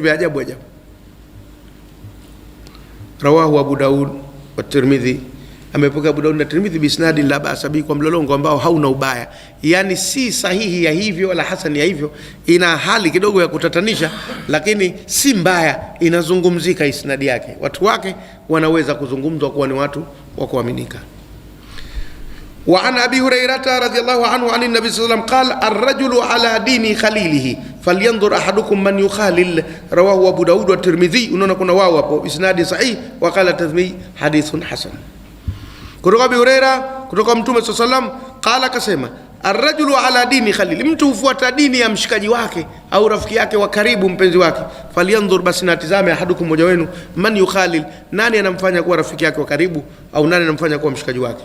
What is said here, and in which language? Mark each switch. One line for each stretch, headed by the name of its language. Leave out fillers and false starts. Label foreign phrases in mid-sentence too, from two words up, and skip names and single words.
Swahili: Unaweza kukuletea vitu vya ajabu ajabu.
Arabic: رواه أبو داود و الترمذي,
Swahili: amepokea Abu Daud na Tirmidhi
Arabic: بإسناد لا بأس به,
Swahili: kwa mlolongo ambao hauna ubaya, yani si sahihi ya hivyo wala hasan ya hivyo, ina hali kidogo ya kutatanisha, lakini si mbaya, inazungumzika isnadi yake, watu wake wanaweza kuzungumzwa kuwa ni watu wa kuaminika.
Arabic: وعن أبي هريرة رضي الله عنه عن النبي صلى الله عليه وسلم قال الرجل على دين خليله فلينظر أحدكم من يخالل رواه أبو داود و الترمذي.
Swahili: Unaona kuna wao hapo,
Arabic: إسناد صحيح, وقال الترمذي حديث حسن.
Swahili: Kutoka Abi Huraira, kutoka Mtume
Arabic: صلى الله عليه وسلم,
Swahili: qala, kasema
Arabic: الرجل على دين خليلي,
Swahili: mtu hufuata dini ya mshikaji wake au rafiki yake wa karibu, mpenzi wake. Falyanzur, basi natizame, ahadukum, mmoja wenu,
Arabic: من يخالل,
Swahili: nani anamfanya kuwa rafiki yake wa karibu au nani anamfanya kuwa mshikaji wake.